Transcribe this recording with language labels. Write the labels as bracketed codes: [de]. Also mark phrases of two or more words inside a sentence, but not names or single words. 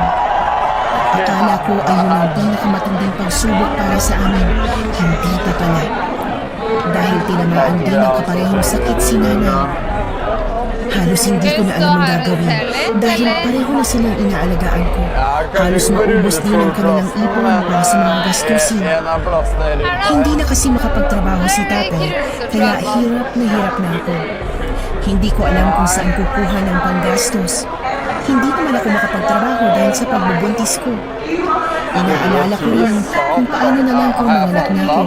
[tl] Akala ko ay yun ang pinakamatinding pagsubok para sa amin. Hindi pa pala. Dahil tinamaan din ang kaparehong sakit si nanay. Halos hindi ko na alam ang gagawin dahil pareho na silang inaalagaan ko. Halos maubos din ang kanilang ipon para sa mga gastusin. [sv] En av platserna är det. [tl] Hindi na kasi makapagtrabaho si tatay, kaya hirap na ako. Hindi ko alam kung saan kukuha ng panggastos. Hindi naman ako makapagtrabaho dahil sa pagbubuntis ko. Inaalala ko rin kung paano na lang kung manganak na ako.